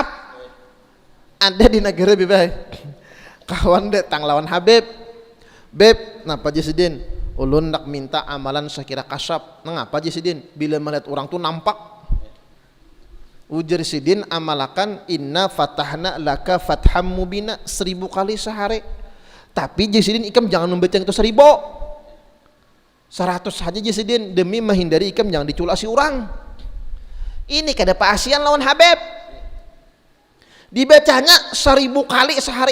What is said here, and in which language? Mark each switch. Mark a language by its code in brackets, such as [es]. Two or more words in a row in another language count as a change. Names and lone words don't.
[bjn] Ada di negara bebay. Kawan datang lawan Habib. Beb, napa Jasidin? Ulun nak minta amalan sekira kasap. Ngapa Jasidin? Bila melihat orang tuh nampak. Ujar Sidin amalakan [ar] إنا فتحنا لك فتحا مبينا [bjn] 1000 kali sehari. Tapi Jasidin ikam jangan membaca itu 1000. 100 saja Jasidin demi menghindari ikam jangan diculasi orang. Ini kada pasian lawan Habib. Dibacanya 1000 kali sehari.